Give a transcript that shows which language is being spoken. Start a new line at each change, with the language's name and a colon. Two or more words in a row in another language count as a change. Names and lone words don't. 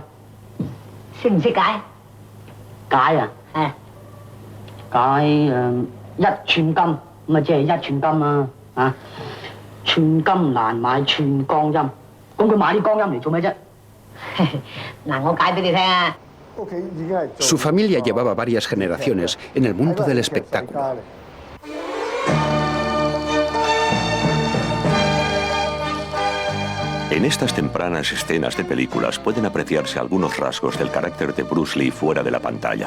Cantonese: 識唔識解？解啊？係。解一寸金咁啊，即係一寸金啊！啊，寸金難買寸光陰。咁佢買啲光陰嚟做咩啫？嗱，我解俾你聽啊。
Spanish: Su familia llevaba varias generaciones en el mundo del espectáculo. En estas tempranas escenas de películas pueden apreciarse algunos rasgos del carácter de Bruce Lee fuera de la pantalla.